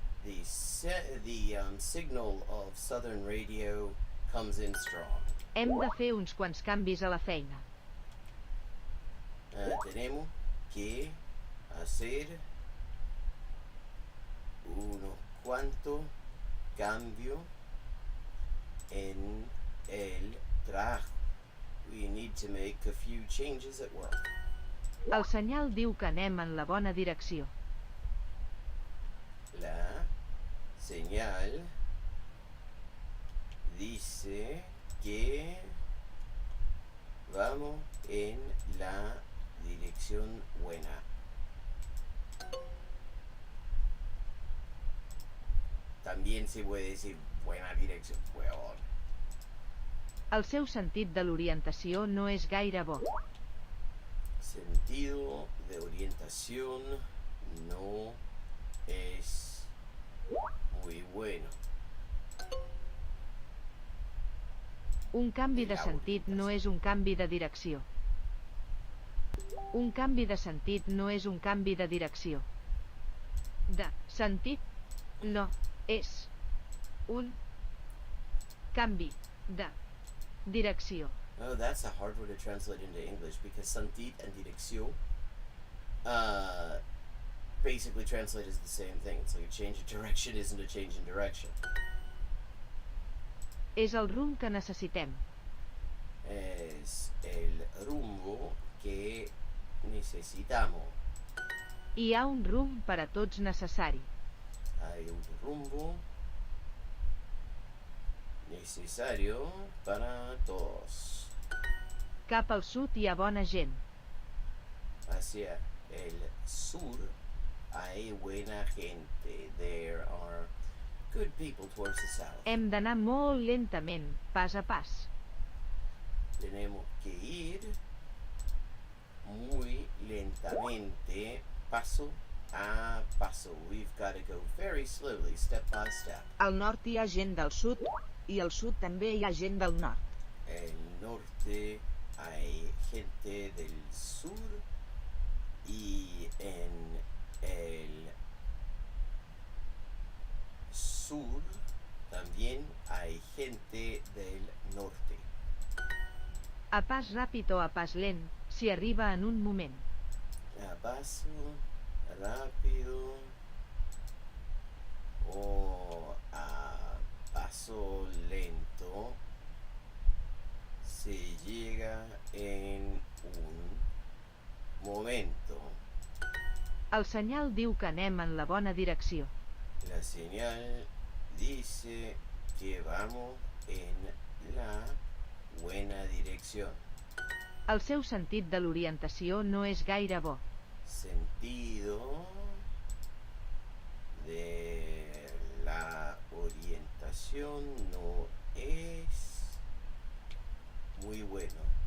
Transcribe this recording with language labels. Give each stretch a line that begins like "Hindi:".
English: The signal of Southern radio comes in strong.
Catalan: Hem de fer uns quants canvis a la feina.
Spanish: Tenemos que hacer unos cuantos cambios en el trabajo.
English: We need to make a few changes at work.
Catalan: El senyal diu que anem en la bona direcció.
Spanish: La señal dice que vamos en la dirección buena. También se puede decir buena dirección, huevón.
Catalan: El seu sentit de l'orientació no és gaire bo.
Spanish: Sentido de orientación no es muy bueno.
Catalan: Un canvi de sentit no és un canvi de direcció. Un canvi de sentit no és un canvi de direcció. De sentit no és un canvi de direcció.
English: Oh, that's a hard word to translate into English because sentit and dirección basically translate as the same thing. It's like a change of direction isn't a change in direction.
Catalan: És el rumb que necessitem.
Spanish: Es el rumbo que necesitamos.
Catalan: Hi ha un rumb per a tots necessari.
Spanish: Hay un rumbo necesario para todos.
Catalan: Cap al sud hi ha bona gent.
Spanish: Hacia el sur hay buena gente.
English: There are good people towards the south.
Catalan: Hem d'anar molt lentament, pas a pas.
Spanish: Tenemos que ir muy lentamente, paso a paso.
English: We've got to go very slowly, step by step.
Catalan: Al nord hi ha gent del sud i al sud també hi ha gent del nord.
Spanish: El norte hay gente del sur y en el sur también hay gente del norte.
Catalan: A pas ràpid o a pas lent, s'hi arriba en un moment.
Spanish: A paso rápido o a paso lento se llega en un momento.
Catalan: El senyal diu que anem en la bona direcció.
Spanish: La señal dice que vamos en la buena dirección.
Catalan: El seu sentit de l'orientació no és gaire bo.
Spanish: Sentido de la orientación no es muy bueno.